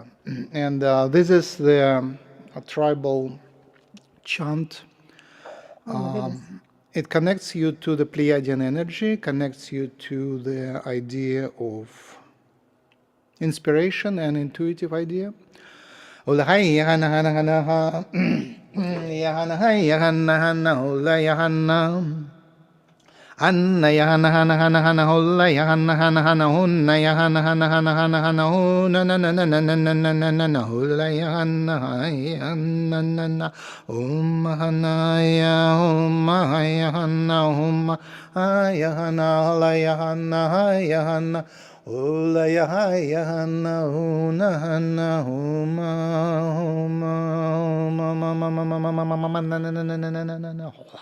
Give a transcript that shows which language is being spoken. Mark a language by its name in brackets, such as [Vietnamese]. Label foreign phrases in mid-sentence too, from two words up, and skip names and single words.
[English] And this is the tribal chant. It connects you to the Pleiadian energy, connects you to the idea of inspiration and intuitive idea. Anna Yahana Hana Hana Hana Hola Yahana Hana Hana Hunna Yahana Hana Hana Hana Hana Huna na na na na na na na na na na Hola Yahana Hayana na na Hana Ya Yahana Huma Hayahana Hola Yahana Hayahana Hola Yahana Huna Hana Huma Huma Huma Mama Mama Mama Mama na na na na na na na na.